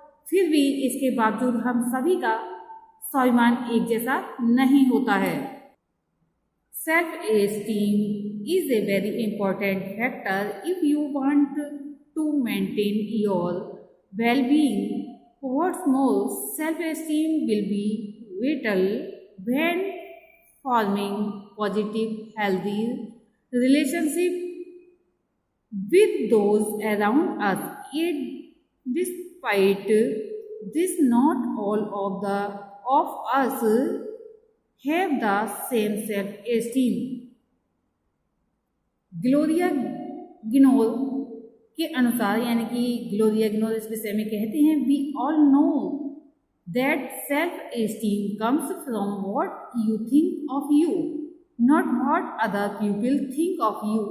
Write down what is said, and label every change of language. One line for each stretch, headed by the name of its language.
Hindi: फिर भी इसके बावजूद हम सभी का स्वाभिमान एक जैसा नहीं होता है।
English: Self esteem is a very important factor if you want to maintain your well-being. What's more, self-esteem will be vital when forming positive, healthy relationship with those around us. Yet, despite this, not all of us have the same self-esteem.
Hindi: Gloria गिनोर के अनुसार, यानी कि Gloria गिनोर इस विषय में कहते हैं,
English: We all know that self esteem comes from what you think of you, not what other people think of you.